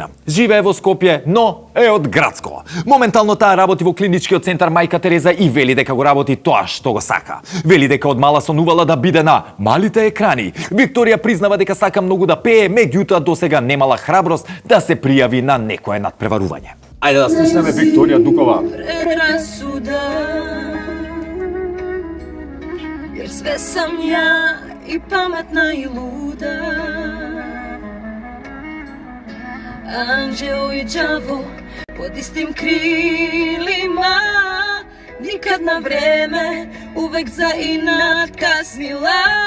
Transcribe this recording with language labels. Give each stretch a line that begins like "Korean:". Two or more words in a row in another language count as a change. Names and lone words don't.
Macedonian: Живее во Скопје, но е од Градско. Моментално таа работи во клиничкиот центар Мајка Тереза и вели дека го работи тоа што го сака. Вели дека од мала сонувала да биде на малите екрани. Викторија признава дека сака многу да пее, меѓутоа досега немала храброст да се пријави на некое надпреварување. Ајде да слушнеме Викторија Дукова.
Serbian: Predrasuda, jer sve sam ja i pametna i luda. Anđeo i đavo pod istim krilima, nikad na vreme, uvek za inat kasnila.